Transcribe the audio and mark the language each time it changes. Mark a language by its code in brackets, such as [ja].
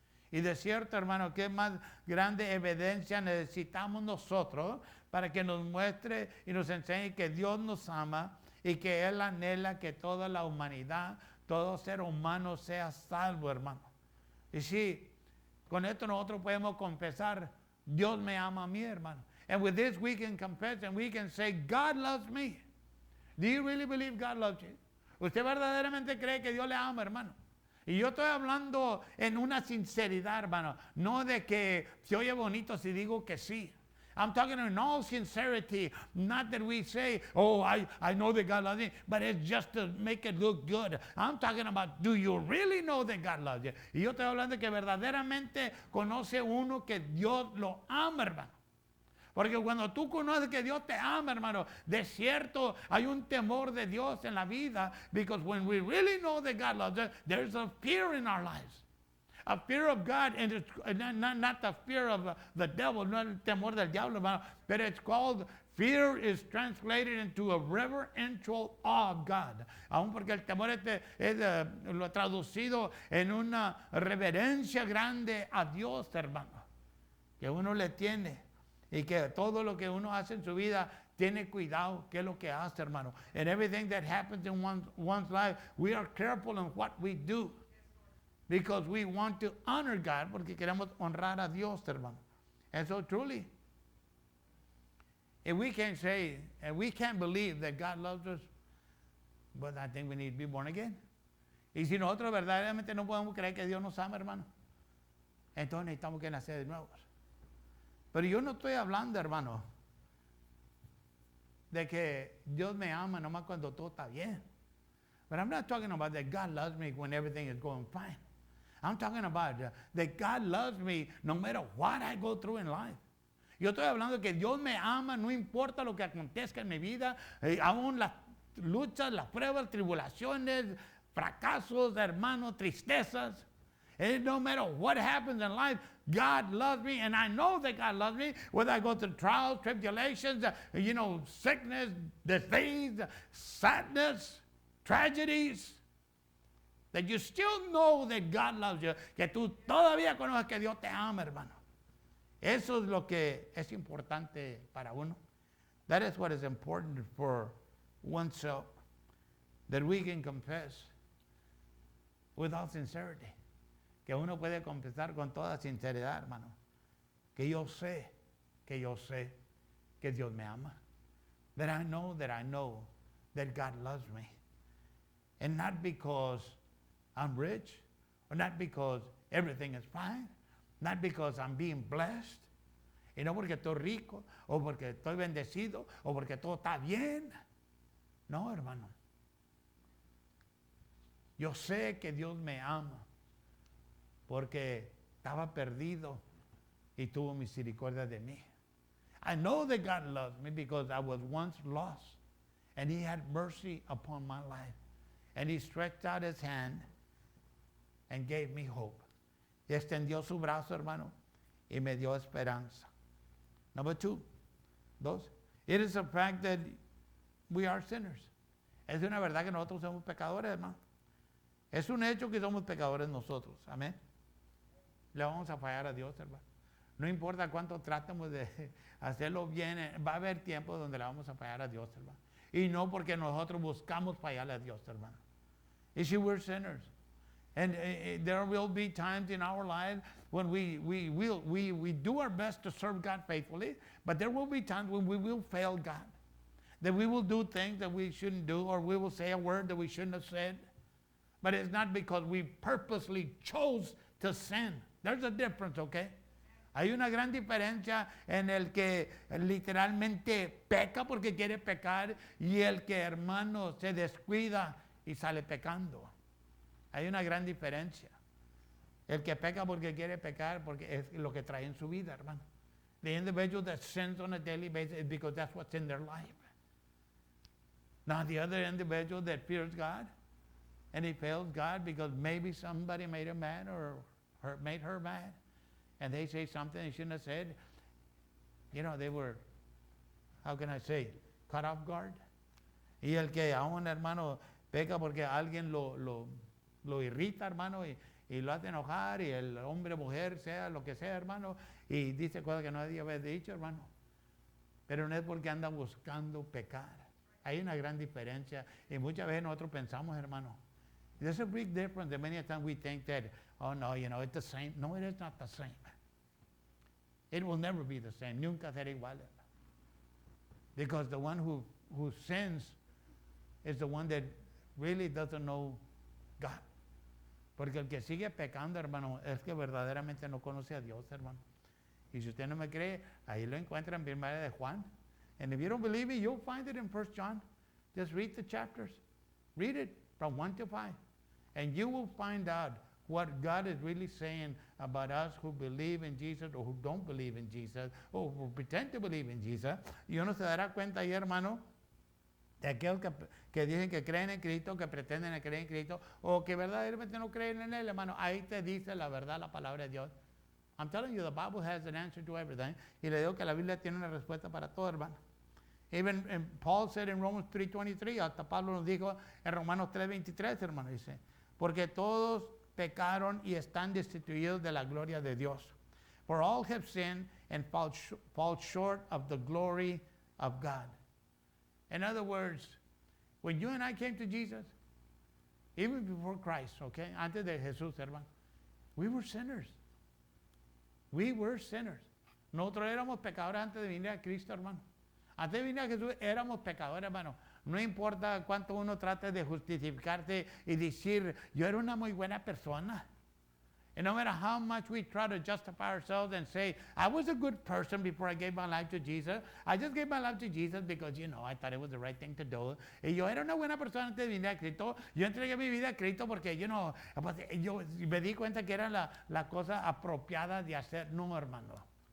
[es] Y de cierto, hermano, ¿qué más grande evidencia necesitamos nosotros para que nos muestre y nos enseñe que Dios nos ama y que Él anhela que toda la humanidad, todo ser humano sea salvo, hermano? Y sí, con esto nosotros podemos confesar, Dios me ama a mí, hermano. [en] And with this we can confess and we can say, God loves me. Do you really believe God loves you? [es] ¿Usted verdaderamente cree que Dios le ama, hermano? Y yo estoy hablando en una sinceridad, hermano. No de que se oye bonito si digo que sí. [en] I'm talking in all sincerity. Not that we say, oh, I know that God loves me, but it's just to make it look good. I'm talking about, do you really know that God loves you? [es] Y yo estoy hablando de que verdaderamente conoce uno que Dios lo ama, hermano. Porque cuando tú conoces que Dios te ama, hermano, de cierto hay un temor de Dios en la vida. [en] Because when we really know that God loves us, there's a fear in our lives. A fear of God, and it's not the fear of the devil, [es] no el temor del diablo, hermano, [en] but it's called, fear is translated into a reverential awe of God. [es] Aún porque el temor es lo traducido en una reverencia grande a Dios, hermano, que uno le tiene. Y que todo lo que uno hace en su vida tiene cuidado qué es lo que hace, hermano. [en] And everything that happens in one's life, we are careful in what we do. Because we want to honor God, [es] porque queremos honrar a Dios, hermano. [en] And so truly, if we can say, and we can't believe that God loves us, but I think we need to be born again. [es] Y si nosotros verdaderamente no podemos creer que Dios nos ama, hermano, entonces necesitamos que nacer de nuevo. Pero yo no estoy hablando, hermano, de que Dios me ama nomás cuando todo está bien. [en] But I'm not talking about that God loves me when everything is going fine. I'm talking about that God loves me no matter what I go through in life. [es] Yo estoy hablando de que Dios me ama, no importa lo que acontezca en mi vida, aún las luchas, las pruebas, tribulaciones, fracasos, hermano, tristezas. [en] And no matter what happens in life, God loves me, and I know that God loves me, whether I go through trials, tribulations, sickness, disease, sadness, tragedies, that you still know that God loves you, [es] que tú todavía conoces que Dios te ama, hermano. Eso es lo que es importante para uno. [en] That is what is important for oneself, that we can confess with all sincerity. [es] Que uno puede confesar con toda sinceridad, hermano, que yo sé que Dios me ama. [en] That I know that God loves me. And not because I'm rich, or not because everything is fine, not because I'm being blessed, [es] y no porque estoy rico, o porque estoy bendecido, o porque todo está bien. No, hermano. Yo sé que Dios me ama, porque estaba perdido y tuvo misericordia de mí. [en] I know that God loves me because I was once lost, and He had mercy upon my life. And He stretched out His hand and gave me hope. [es] Y extendió su brazo, hermano, y me dio esperanza. [en] Number two, it is a fact that we are sinners. [es] Es una verdad que nosotros somos pecadores, hermano. Es un hecho que somos pecadores nosotros. Amén. Le vamos a fallar a Dios, hermano. No importa cuánto tratemos de hacerlo bien, va a haber tiempo donde le vamos a fallar a Dios, hermano. Y no porque nosotros buscamos fallarle a Dios, hermano. [en] You see, we're sinners. And there will be times in our lives when we do our best to serve God faithfully, but there will be times when we will fail God. That we will do things that we shouldn't do, or we will say a word that we shouldn't have said. But it's not because we purposely chose to sin. There's a difference, okay? [es] Hay una gran diferencia en el que literalmente peca porque quiere pecar y el que, hermano, se descuida y sale pecando. Hay una gran diferencia. El que peca porque quiere pecar porque es lo que trae en su vida, hermano. [en] The individual that sins on a daily basis is because that's what's in their life. Now the other individual that fears God, and he fails God because maybe somebody made him mad or made her mad, and they say something they shouldn't have said. You know, they were, how can I say, caught off guard. [es] Y el que a un hermano peca porque alguien lo irrita, hermano, y lo hace enojar, y el hombre, mujer, sea lo que sea, hermano, y dice cosas que no debía haber dicho, hermano. Pero no es porque anda buscando pecar. Hay una gran diferencia, y muchas veces nosotros pensamos, hermano, [en] there's a big difference, and many times we think that, oh no, you know, it's the same. No, it is not the same. It will never be the same. [es] Nunca será igual. [en] Because the one who sins is the one that really doesn't know God. [es] Porque el que sigue pecando, hermano, es que verdaderamente no conoce a Dios, hermano. Y si usted no me cree, ahí lo encuentra en Primera de Juan. [en] And if you don't believe me, you'll find it in 1 John. Just read the chapters. Read it from 1 to 5. And you will find out what God is really saying about us who believe in Jesus or who don't believe in Jesus or who pretend to believe in Jesus. [es] Y uno se dará cuenta ahí, hermano, de aquellos que dicen que creen en Cristo, que pretenden creer en Cristo, o que verdaderamente no creen en Él, hermano. Ahí te dice la verdad, la palabra de Dios. [en] I'm telling you, the Bible has an answer to everything. [es] Y le digo que la Biblia tiene una respuesta para todo, hermano. [en] Even Paul said in Romans 3:23, [es] hasta Pablo nos dijo en Romanos 3:23, hermano, dice, porque todos pecaron y están destituidos de la gloria de Dios. [en] For all have sinned and fall short of the glory of God. In other words, when you and I came to Jesus, even before Christ, okay, [es] antes de Jesús, hermano, [en] we were sinners. We were sinners. [es] Nosotros éramos pecadores antes de venir a Cristo, hermano. Antes de venir a Jesús éramos pecadores, hermano. No importa cuánto uno trate de justificarse y decir, yo era una muy buena persona. [en] And no matter how much we try to justify ourselves and say, I was a good person before I gave my life to Jesus. I just gave my life to Jesus because, you know, I thought it was the right thing to do. [es] Y yo era una buena persona antes de venir a Cristo. Yo entregué mi vida a Cristo porque, [en] you know, [es] yo me di cuenta que era la cosa apropiada de hacer. No, hermano.